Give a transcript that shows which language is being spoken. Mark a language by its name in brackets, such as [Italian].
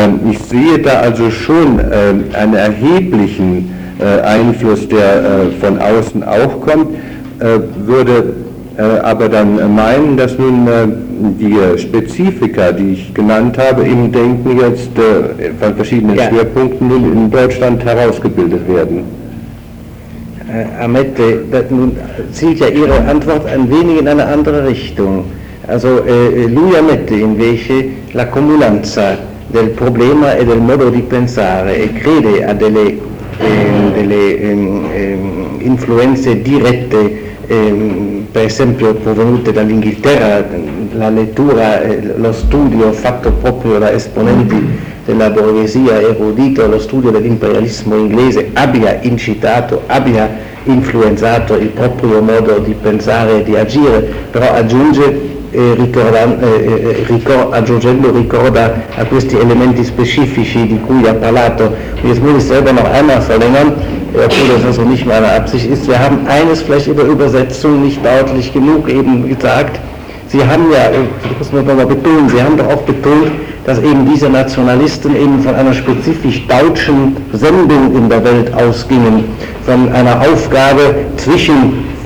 [German] Ich sehe da also schon einen erheblichen Einfluss, der von außen auch kommt, würde aber dann meinen, dass nun die Spezifika, die ich genannt habe, im Denken jetzt von verschiedenen Schwerpunkten nun in Deutschland herausgebildet werden. Amette, nun zielt ja Ihre Antwort ein wenig in eine andere Richtung. Also lui Amette invece la comunanza [Italian] del problema e del modo di pensare e crede a delle, delle influenze dirette, per esempio provenute dall'Inghilterra, la lettura, lo studio fatto proprio da esponenti della borghesia erudita, lo studio dell'imperialismo inglese abbia incitato, abbia influenzato il proprio modo di pensare e di agire, però aggiunge ricorda a questi elementi specifici di cui ha parlato. [German] Wir müssen selber noch einmal verlängern, obwohl das also nicht meine Absicht ist. Wir haben eines vielleicht über Übersetzung nicht deutlich genug eben gesagt. Sie haben ja, ich muss nur noch mal betonen, Sie haben doch auch betont, dass eben diese Nationalisten eben von einer spezifisch deutschen Sendung in der Welt ausgingen, von einer Aufgabe zwischen